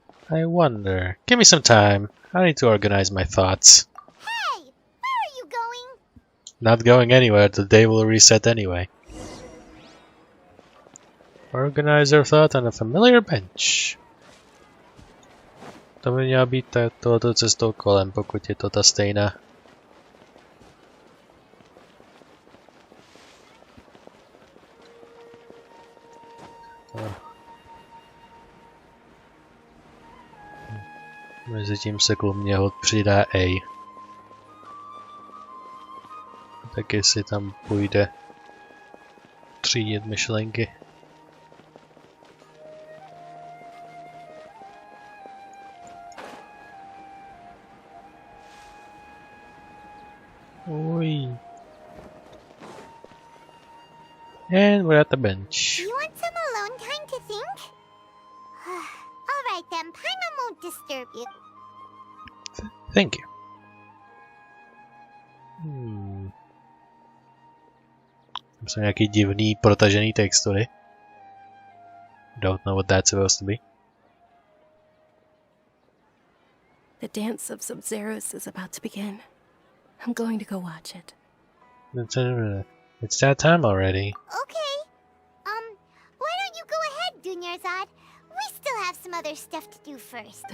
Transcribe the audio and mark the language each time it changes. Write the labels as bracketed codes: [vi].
[en] I wonder. Give me some time. I need to organize my thoughts. Hey, where are you going? Not going anywhere. The day will reset anyway. Organize your thought on a familiar bench. [cs] To by měla být tohoto cestou kolem, pokud je to ta stejná. Mezitím se kolem něho přidá Ei. Tak jestli tam půjde třídit myšlenky. Oi. [en] And we're at the bench. You want some alone time to think? Alright then, Paimon won't disturb you. Thank you. [cs] Jsou nějaký divný protažený textury. [en] Don't know what that's supposed to be. The dance of Sub-Zeros is about to begin. I'm going to go watch it. It's that time already. Okay. Why don't you go ahead, Dunyarzad? We still have some other stuff to do first.